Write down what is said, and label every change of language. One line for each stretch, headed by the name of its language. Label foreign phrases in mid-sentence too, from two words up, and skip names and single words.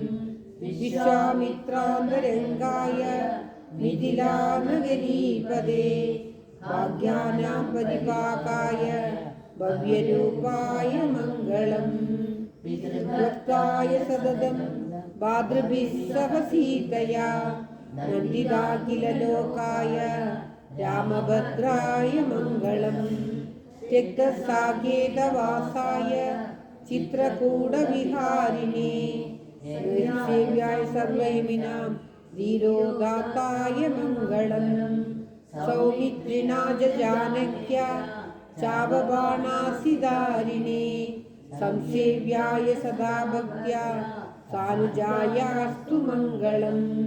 Sanskrit: വിശ്വാമിത്രാന്തരംഗായ മിഥിലാനഗരീപദേ ഭാഗ്യാനാം പരിപാകായ ഭവ്യരൂപായ മംഗളം. ഭക്തായ സതതം ഭാതൃഭിः സഹ സീതയാ നന്ദിതാഖിലലോകായ രാമഭദ്രായ മംഗളം. त्यक्तसाकेतवासाय चित्रकूटविहारिणे सेव्याय सर्वैमिनां धीरोदाताय मङ्गलम्. सौमित्रिणा जानक्या चावबाणासिदारिणे संसेव्याय सदा भक्त्या सानुजायास्तु मङ्गलम्.